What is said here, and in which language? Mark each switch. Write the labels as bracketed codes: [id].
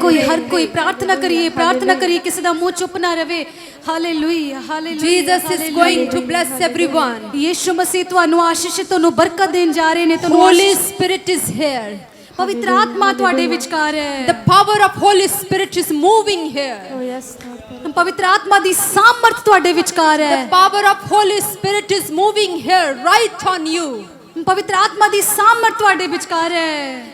[pa] ਹਰ ਕੋਈ ਪ੍ਰਾਰਥਨਾ ਕਰੀਏ, ਕਿਸੇ ਦਾ ਮੂੰਹ ਚੁੱਪ ਨਾ ਰਵੇ। Hallelujah. Hallelujah. [en] Jesus is going to bless everyone. [pa] ਯਿਸੂ ਮਸੀਹ ਤੁਹਾਨੂੰ ਆਸ਼ੀਸ਼, ਤੁਹਾਨੂੰ ਬਰਕਤ ਦੇਣ ਜਾ ਰਹੇ ਨੇ। [en] Holy Spirit is here. [pa] ਪਵਿੱਤਰ ਆਤਮਾ ਤੁਹਾਡੇ ਵਿਚਕਾਰ ਹੈ। [en] The power of Holy Spirit is moving here. [pa] ਪਵਿੱਤਰ ਆਤਮਾ ਦੀ ਸਾਮਰਥ ਤੁਹਾਡੇ ਵਿਚਕਾਰ [en] The [pa] ਹੈ। [en] power of Holy Spirit is moving here right on you. [pa] ਪਵਿੱਤਰ ਆਤਮਾ ਦੀ ਸਾਮਰਥ ਤੁਹਾਡੇ ਵਿਚਕਾਰ ਹੈ।